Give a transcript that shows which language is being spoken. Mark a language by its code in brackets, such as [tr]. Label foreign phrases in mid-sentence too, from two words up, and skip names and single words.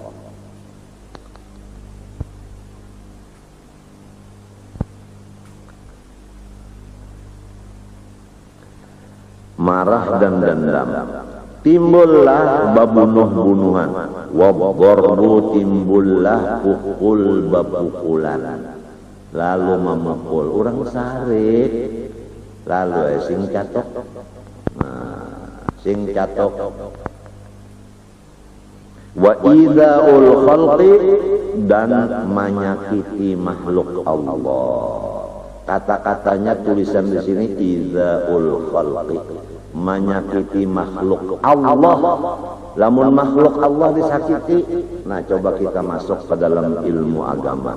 [bjn] Marah dan dendam, timbullah babunuh-bunuhan, wabdharbu timbullah pukul bapukulan, lalu memukul orang sarik, lalu sing catok, sing catok. [ar] وإيذاء الخلق, [id] dan menyakiti makhluk Allah. Kata-katanya tulisan di sini [ar] إيذاء الخلق, [id] menyakiti makhluk Allah. [bjn] Lamun makhluk Allah disakiti, nah coba kita masuk ke dalam ilmu agama.